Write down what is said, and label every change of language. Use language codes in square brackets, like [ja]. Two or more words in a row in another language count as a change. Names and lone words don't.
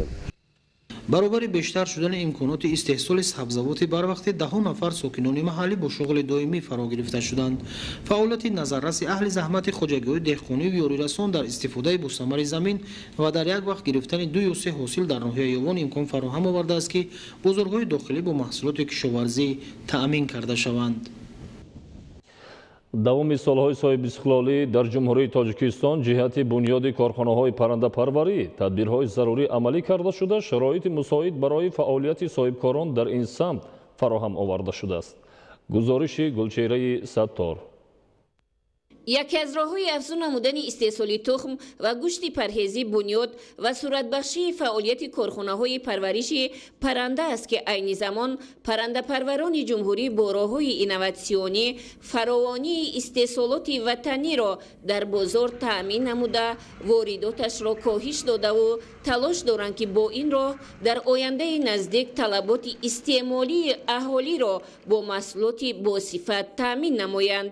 [fa] برابر بیشتر شدن امکانات استحصال سبزیجات بروقت ده نفر ساکنان محلی با شغل دائمی فرا گرفته شدند. فعالیت نظررس اهل زحمت خواجگی دهقانی و یاریرسان در استفاده با ثمر زمین و در یک وقت گرفتن 2 یا 3 حاصل در ناحیه یوان امکان فراهم آورده است که بازارهای داخلی با محصولات کشاورزی تأمین کرده شوند. [tg] давоми солҳои соҳибистиқлолӣ дар ҷумҳурии тоҷикистон ҷиҳати бунёди корхонаҳои паррандапарварӣ тадбирҳои зарурӣ амалӣ карда шуда шароити мусоид барои фаъолияти соҳибкорон дар ин самт фароҳам оварда шудааст. гузориши гулчеҳраи саттор. [fa] یکی از راه‌های افزون نمودن استحصال تخم و گوشت پرهیزی بنیاد و صورتبخشی فعالیت کارخانه‌های پرورش پرنده است که عین زمان پرنده پروران جمهوری با راه‌های اینوواسیونی فراوانی استحصالات وطنی را در بازار تأمین نموده وارداتش را کاهش داده و تلاش دارند که با این راه در آینده نزدیک طلبات استعمالی اهالی را با محصولات با صفت تأمین نمایند.